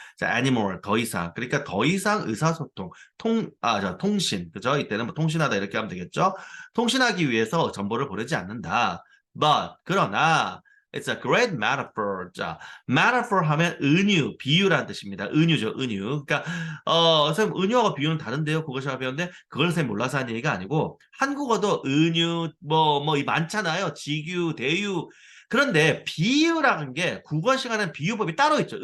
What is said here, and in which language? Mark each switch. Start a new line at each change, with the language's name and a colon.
Korean: 자, anymore 더 이상. 그러니까 더 이상 의사소통, 통신. 그죠? 이때는 뭐 통신하다 이렇게 하면 되겠죠? 통신하기 위해서 정보를 보내지 않는다.
English: But
Korean: 그러나
English: it's a great metaphor.
Korean: 자, metaphor 하면 은유, 비유라는 뜻입니다. 은유죠, 은유. 그러니까 선생님 은유하고 비유는 다른데요. 국어시험 배웠는데 그걸 선생님 몰라서 하는 얘기가 아니고 한국어도 은유 이 많잖아요. 직유, 대유. 그런데 비유라는 게 국어 시간엔 비유법이 따로 있죠.